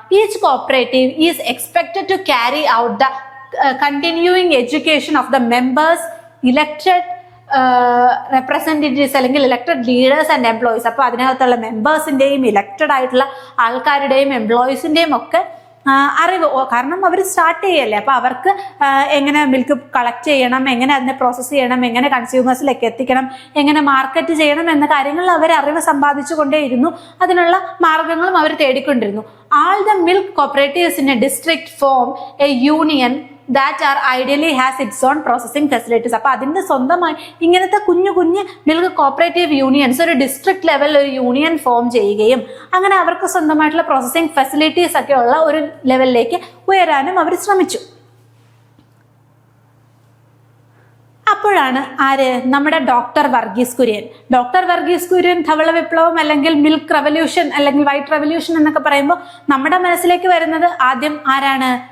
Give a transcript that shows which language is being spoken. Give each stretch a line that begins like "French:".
English: Each cooperative is expected to carry out the continuing education of the members, elected representatives അല്ലെങ്കിൽ elected leaders and employees.
Malayalam: അപ്പൊ അതിനകത്തുള്ള മെമ്പേഴ്സിന്റെയും elected ആയിട്ടുള്ള ആൾക്കാരുടെയും എംപ്ലോയീസിന്റെയും ഒക്കെ അറിവ്, കാരണം അവർ സ്റ്റാർട്ട് ചെയ്യല്ലേ. അപ്പൊ അവർക്ക് എങ്ങനെ മിൽക്ക് കളക്ട് ചെയ്യണം, എങ്ങനെ അതിനെ പ്രോസസ്സ് ചെയ്യണം, എങ്ങനെ കൺസ്യൂമേഴ്സിലേക്ക് എത്തിക്കണം, എങ്ങനെ മാർക്കറ്റ് ചെയ്യണം എന്ന കാര്യങ്ങളിൽ അവർ അറിവ് സമ്പാദിച്ചു കൊണ്ടേയിരുന്നു. അതിനുള്ള മാർഗങ്ങളും അവർ തേടിക്കൊണ്ടിരുന്നു.
English: All the milk cooperatives in a district form a union that are ideally has its own processing facilities.
Malayalam: അപ്പൊ അതിന്റെ സ്വന്തമായി ഇങ്ങനത്തെ കുഞ്ഞു കുഞ്ഞു മിൽക്ക് കോപ്പറേറ്റീവ് യൂണിയൻസ് ഒരു ഡിസ്ട്രിക്ട് ലെവലിൽ ഒരു യൂണിയൻ ഫോം ചെയ്യുകയും അങ്ങനെ അവർക്ക് സ്വന്തമായിട്ടുള്ള പ്രോസസ്സിംഗ് ഫെസിലിറ്റീസ് ഒക്കെ ഉള്ള ഒരു ലെവലിലേക്ക് ഉയരാനും അവർ ശ്രമിച്ചു. അപ്പോഴാണ് നമ്മുടെ ഡോക്ടർ വർഗീസ് കുര്യൻ. ഡോക്ടർ വർഗീസ് കുര്യൻ ധവള വിപ്ലവം അല്ലെങ്കിൽ മിൽക്ക് റെവല്യൂഷൻ അല്ലെങ്കിൽ വൈറ്റ് റെവല്യൂഷൻ എന്നൊക്കെ പറയുമ്പോൾ നമ്മുടെ മനസ്സിലേക്ക് വരുന്നത് ആദ്യം ആരാണ്?